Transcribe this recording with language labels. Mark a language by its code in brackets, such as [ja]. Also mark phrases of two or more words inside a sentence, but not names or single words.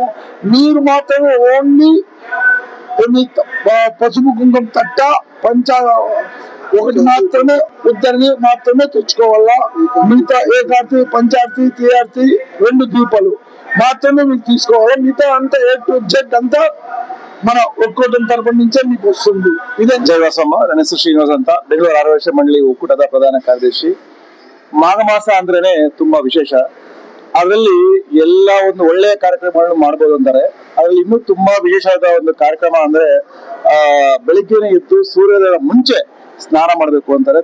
[te] మీరు మాత్రమే ఓన్లీ పసుపు కుంకుమ తట్ట ఒకటి మాత్రమే, ఇద్దరిని మాత్రమే తెచ్చుకోవాలా. మిగతా ఏకార్తి, పంచార్తి, తీయార్తి, 2 దీపాలు మాత్రమే మీకు తీసుకోవాలా. మిగతా అంతా [en] A to Z [te] అంతా మన [kn] ಒಕ್ಕೂಟದ ತರಫ [te] నుంచే మీకు వస్తుంది. [kn] ಇದೇ ಜಯವಾಸಮ್ಮ. ನನ್ನ ಹೆಸರು ಶ್ರೀನಿವಾಸ್ ಅಂತ, ಬೆಂಗಳೂರು ಆರವೇಶ ಮಂಡಳಿ ಒಕ್ಕೂಟದ ಪ್ರಧಾನ ಕಾರ್ಯದರ್ಶಿ. ಮಾಘ ಮಾಸ ಅಂದ್ರೇನೆ ತುಂಬಾ ವಿಶೇಷ. ಅದರಲ್ಲಿ ಎಲ್ಲ ಒಂದು ಒಳ್ಳೆಯ ಕಾರ್ಯಕ್ರಮಗಳನ್ನು ಮಾಡಬಹುದು ಅಂತಾರೆ. ಅದ್ರಲ್ಲಿ ಇನ್ನೂ ತುಂಬಾ ವಿಶೇಷವಾದ ಒಂದು ಕಾರ್ಯಕ್ರಮ ಅಂದ್ರೆ ಬೆಳಿಗ್ಗೆನೆ ಎದ್ದು ಸೂರ್ಯೋದಯ ಮುಂಚೆ ಸ್ನಾನ ಮಾಡಬೇಕು ಅಂತಾರೆ.